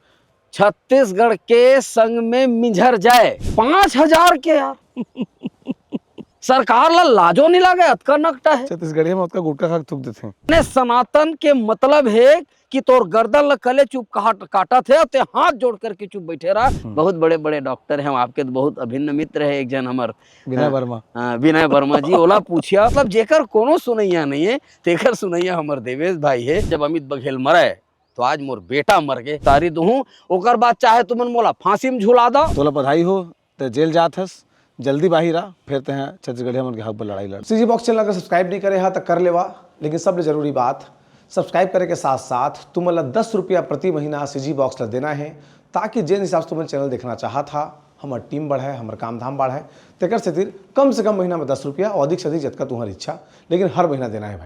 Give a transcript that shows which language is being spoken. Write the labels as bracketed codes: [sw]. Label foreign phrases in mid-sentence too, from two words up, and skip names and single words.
[hne] छत्तीसगढ़ के संग में मिझर जाए 5,000 के यार सरकार ला लाजो नहीं लगे अतका नकटा है। छत्तीसगढ़ी में उसका गुटका खा थूक देते ने सनातन के मतलब है कि तोर गर्दन ल कले चुप काटा थे ते हाथ जोड़ करके चुप बैठे रहा। बहुत बड़े बड़े डॉक्टर हैं आपके, तो बहुत अभिन्न मित्र है एक जन हमार विनय वर्मा जी। ओला पूछिया मतलब जेकर कोनो सुनैया नहीं है तेकर सुनैया हमार देवेश भाई है। जब अमित बघेल मरे तो आज मोर बेटा मर गए तारी दूं ओकर बाद चाहे तुमन मोला फांसी में झुला दो। तोला बधाई हो तो जेल जात हस जल्दी बाहर आ फिर ते हैं छत्तीसगढ़िया मन के हक पर लड़ाई लड़। सीजी बॉक्स चैनल अगर सब्सक्राइब नहीं करे हा तो कर लेवा, लेकिन सबसे जरूरी बात सब्सक्राइब करे के साथ साथ तुम 10 रुपया प्रति महीना सीजी बॉक्स ला देना है, ताकि जिन हिसाब से तुम चैनल देखना चाहा था हमार टीम बढ़ाए हमार काम धाम बढ़ाए तेकर से कम से कम महीना में 10 रुपया और अधिक से अधिक जतका तुम्हारी इच्छा, लेकिन हर महीना देना है भाई।